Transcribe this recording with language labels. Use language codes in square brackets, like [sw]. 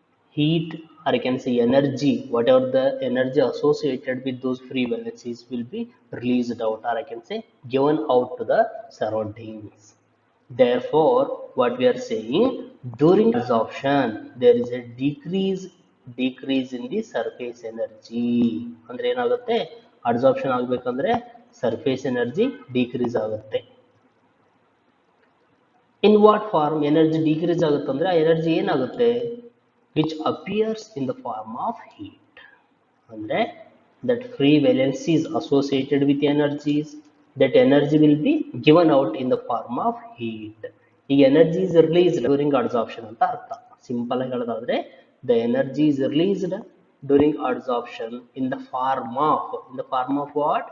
[en] Heat or you can say energy, whatever the energy associated with those free valencies will be released out or I can say given out to the surroundings. Therefore, what we are saying, during absorption there is a decrease in the surface energy. [kn] ಅಂದ್ರೆ ಏನಾಗುತ್ತೆ, absorption ಆಗಬೇಕಂದ್ರೆ surface energy decrease ಆಗುತ್ತೆ. [en] in what form energy decrease [kn] ಆಗುತ್ತೆ ಅಂದ್ರೆ ಆ energy ಏನಾಗುತ್ತೆ, [en] Which appears in the form of heat. ಅಂದ್ರೆ that free valencies associated with energies, that energy will be given out in the form of heat. The energy is released during adsorption [kn] ಅಂತ ಅರ್ಥ. Simple ಆಗಿ ಹೇಳೋದಾದ್ರೆ [en] the energy is released during adsorption in the form of what?